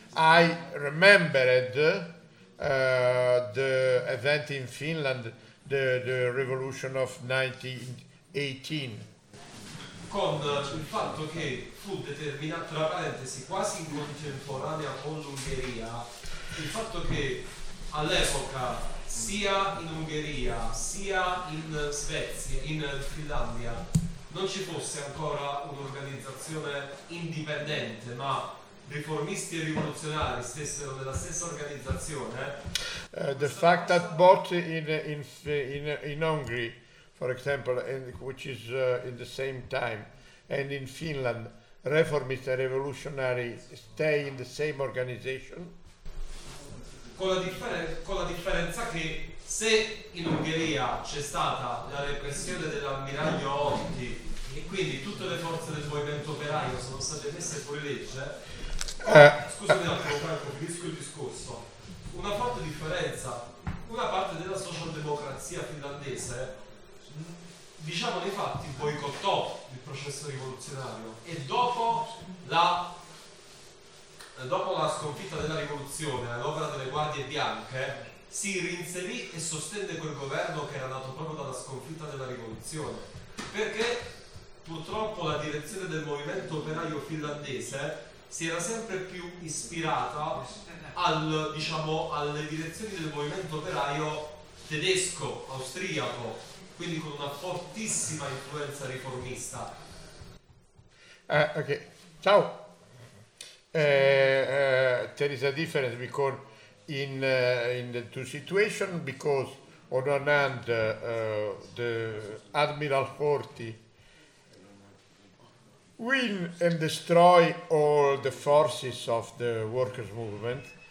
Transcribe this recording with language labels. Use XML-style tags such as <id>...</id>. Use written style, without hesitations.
<en>I remembered the event in Finland, the revolution of 1918.</en> <it>Con il fatto che fu determinato, tra parentesi, quasi in contemporanea con l'Ungheria, il fatto che all'epoca sia in Ungheria sia in Svezia, in Finlandia, non ci fosse ancora un'organizzazione indipendente, ma riformisti e rivoluzionari stessero nella stessa organizzazione.</it> <en>The fact that both in Hungary, for example, and which is in the same time, and in Finland, reformists and revolutionary stay in the same organization.</en> <it>Con la differenza che se in Ungheria c'è stata la repressione dell'ammiraglio Otti e quindi tutte le forze del movimento operaio sono state messe fuori legge, finisco il discorso, una forte differenza, una parte della socialdemocrazia finlandese, diciamo nei fatti, boicottò il processo rivoluzionario e dopo la sconfitta della rivoluzione all'opera delle guardie bianche si reinserì e sostenne quel governo che era nato proprio dalla sconfitta della rivoluzione, perché purtroppo la direzione del movimento operaio finlandese si era sempre più ispirata al, diciamo, alle direzioni del movimento operaio tedesco, austriaco, quindi con una fortissima influenza riformista. Ok, ciao.</it> <en>There is a difference because in the two situations, because on one hand the Admiral Horthy win and destroy all the forces of the workers' movement.</en>